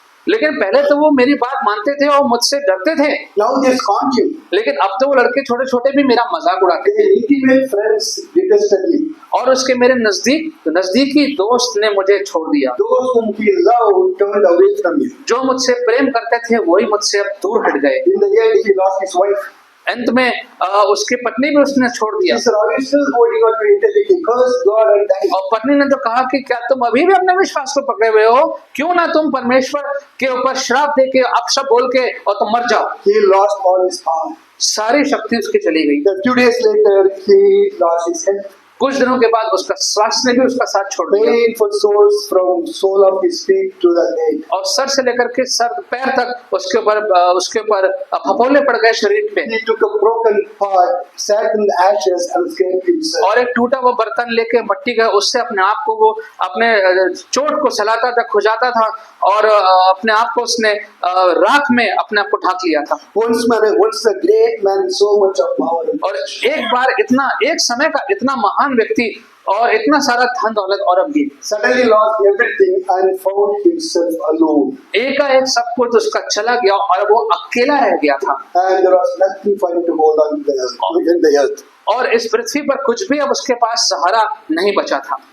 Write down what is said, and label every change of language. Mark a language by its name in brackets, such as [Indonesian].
[Hindi] लेकिन पहले तो वो मेरी बात मानते थे और मुझसे डरते थे, [English] Now they haunt him. [Hindi] लेकिन अब तो वो लड़के छोटे छोटे भी मेरा मजाक उड़ाते हैं। [English] Their intimate friends detested him. [Hindi] और उसके मेरे नजदीकी दोस्त ने मुझे छोड़ दिया। [English] Those whom he loved turned away from him. [Hindi] जो मुझसे प्रेम करते थे वही मुझसे अब दूर हट गए। [English] In the end, he lost his wife. [Hindi] अंत में उसकी पत्नी भी उसने छोड़ दिया। [English] He said, are you still holding on to integrity? Curse God and die. [Hindi] और पत्नी ने तो कहा कि क्या तुम अभी भी अपने विश्वास को पकड़े हुए हो? क्यों ना तुम परमेश्वर के ऊपर श्राप दे के अपशब्द बोल के और तुम मर जाओ। [English] He lost all his power. [Hindi] सारी शक्ति उसकी चली गई। [English] A few days later, he lost his health. [Hindi] कुछ दिनों के बाद उसका स्वास्थ्य ने भी उसका साथ छोड़ दिया [English] Painful sores from sole of his feet to the head. [Hindi] और सर से लेकर के सर पैर तक उसके ऊपर फफोले पड़ गए शरीर पे। [English] He took a broken pot, sat in the ashes and scraped himself. [Hindi] और एक टूटा हुआ बर्तन लेके मट्टी का उससे अपने आप को वो अपने चोट को सहलाता था, खुजाता था और अपने आप को उसने राख में अपने आप को ढाक लिया था। [English] Once a great man, so much of power. [Hindi] और एक बार एक समय का इतना महान व्यक्ति और इतना सारा धन दौलत और अब भी [English] Suddenly lost everything and found himself alone. [Hindi] एकाएक सब कुछ उसका चला गया और वो अकेला रह गया था। [English] And there was nothing for him to hold on to in the earth. [Hindi] और इस पृथ्वी पर कुछ भी अब उसके पास सहारा नहीं बचा था।